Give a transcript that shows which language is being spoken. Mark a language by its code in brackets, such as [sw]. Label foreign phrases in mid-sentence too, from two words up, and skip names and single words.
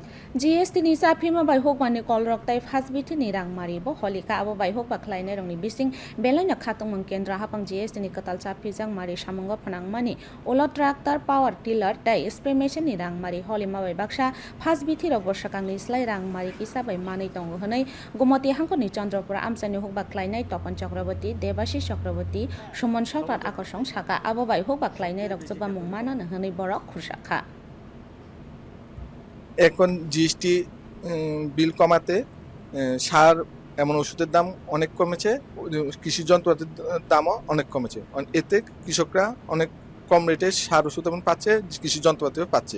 [trp] GST ni sa phima bai hok mani kol rok tai phasbithi ni rang mari bo holika abo bai hok baklai ne rongni bising belai na khatong mang kendra hapang GST ni katal cha phijang mari samongo phanang mani ola [en] tractor power tiller [trp] tai [en] spray machine [trp] ni rang mari holima bai baksa phasbithi rok borsakang ni slai rang mari kisa bai mani tongo hanai gomoti hangko ni chandrapura amsani hok baklai nai topon chakraborty debashi chakraborty sumon sakrat akosong saka abo bai hok baklai nai rok joba mungmana na hanai borok khurshakha [bn] এখন জিএসটি বিল কমাতে সার এমন ওষুধের দাম অনেক কমেছে, কৃষি যন্ত্রপাতির দামও অনেক কমেছে। এতে কৃষকরা অনেক কম রেটে সার ওষুধ এমন পাচ্ছে, কৃষি যন্ত্রপাতিও পাচ্ছে।